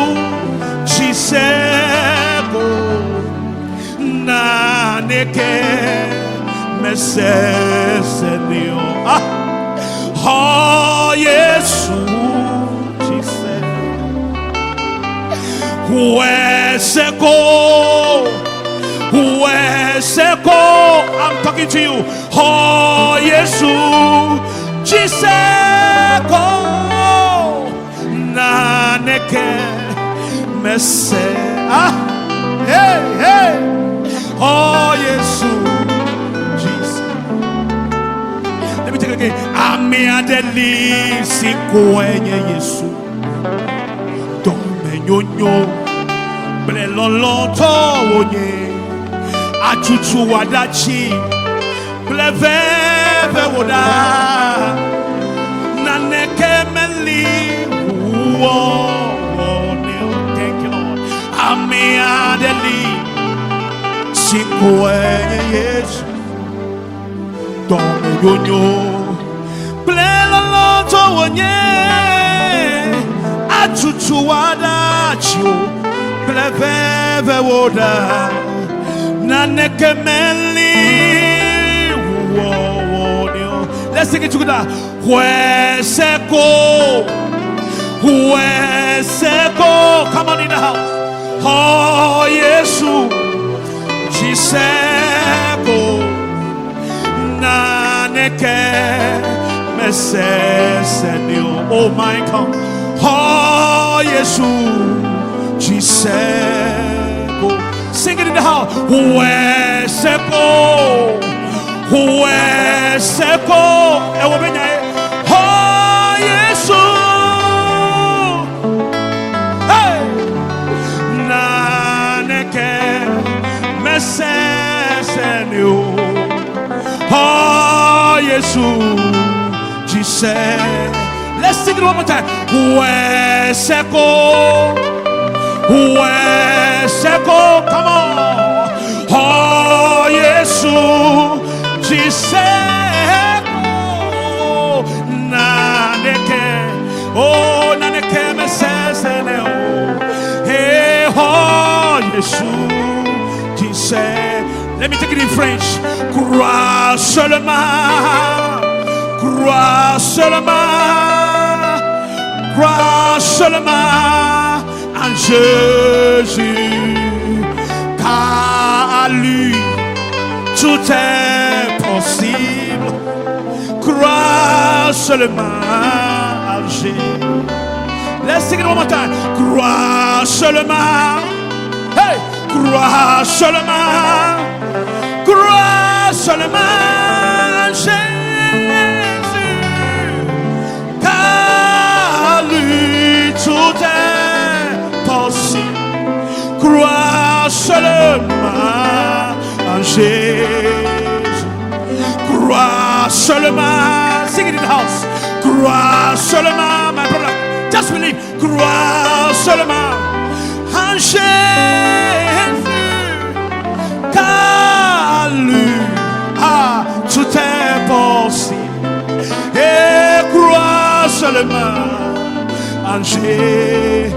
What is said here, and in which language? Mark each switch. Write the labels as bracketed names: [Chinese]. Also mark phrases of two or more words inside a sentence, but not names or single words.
[Ewe] chiseko naneke mesesenio oh Yesu chiseko hueseko [English] I'm talking to you [Ewe] oh Yesu chiseko naneke mese hey oh Yesu Jesus. [English] Let me take it again. [Ewe] Ame adeli siko enye Yesu dome nyonyo ble loloto wonye achuchu wadachi ble veve woda naneke meli [English] thank you Lord. [Ewe] Ame adeli siko enye Yesu dome nyonyo ble loloto wonye achuchu wadachi ble veve woda naneke meli [English] let's sing it together. Hueseko come on in the house. [Ewe] Oh Yesu chiseko naneke mesesenio [English] oh my God [Ewe] oh Yesu chiseko [English] sing it in the house. [Ewe] Hueseko ewobenya oh Yesu hey naneke mesesenio oh Yesu Jesus. [English] Let's sing it one more time. [Ewe] Hueseko [English] come on [Ewe] oh Yesu chiseko naneke mesesene hey oh Yesu chiseko. [English] Let me take it in French. [French] Crois seulement en Jésus car à lui tout est possible. Crois seulement à Jésus. [English] Let's sing it one more time. [French] Crois seulement. Hey, crois seulement. Crois seulement à Jésus. Car lui tout est possible. Crois seulement en Jésus. seulement. [English] Sing it in the house. [French] Crois seulement, [English] my brother. Just believe. [French] Crois seulement en Jésus, car lui, tout est possible. Et crois seulement en Jésus.